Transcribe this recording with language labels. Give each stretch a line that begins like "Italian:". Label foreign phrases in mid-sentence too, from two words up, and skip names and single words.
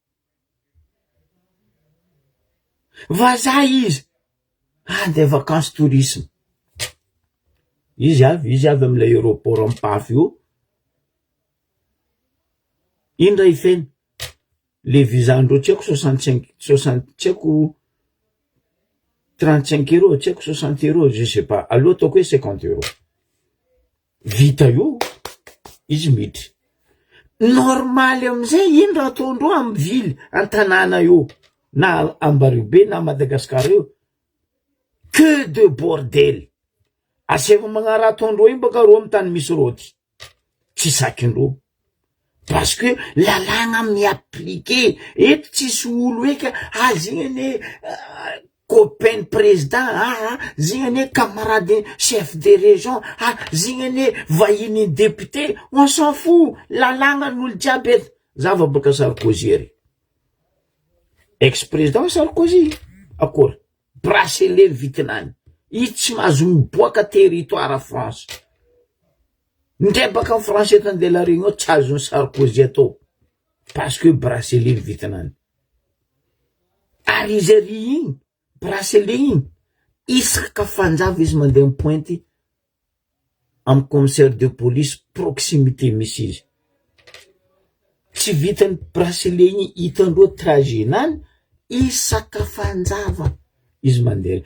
Malagasy: Vazaha izy de
French: vacances tourisme.
Malagasy: Izy avy am'le aéroport ampafy io. Indra ifeny le visa andreo tsy haiko 65 tsy haiko 35 euros, tsy haiko 60 euros,
French: je sais pas.
Malagasy: Aloha ataoko hoe 50 euros. Vita io, izy miditry. Normaly amizay indra ataondreo amy ville an-tanàna io, na Ambaribe na Madagascar io,
French: que de bordel.
Malagasy: Aseva magnara ataondreo iny baka ro amy tany misy rôty. Tsy sakindreo. Parce que lalagna mi-appliquer. Eto tsisy olo eka, zigny ane
French: copain président,
Malagasy: zigny ane
French: camarade chef de région,
Malagasy: zigny ane vahiny député,
French: on s'en fout.
Malagasy: Lalagna n'olo jiaby eto. Zava baka Sarkozy ery. Ex-président Sarkozy, akory, bracelet vitinany. I tsy mahazo miboaka territoire France. Ndray baka France eto andela regny ao, tsy azony Sarkozy atao.
French: Parce que bracelet vitinany.
Malagasy: Ary izy ary igny, bracelet igny, isaka fanjava izy mandeha mipointy amy
French: commissaire de police proximité
Malagasy: misy izy. Tsy vitany bracelet igny hitandreo tragenany, isaka fanjava izy mandeha.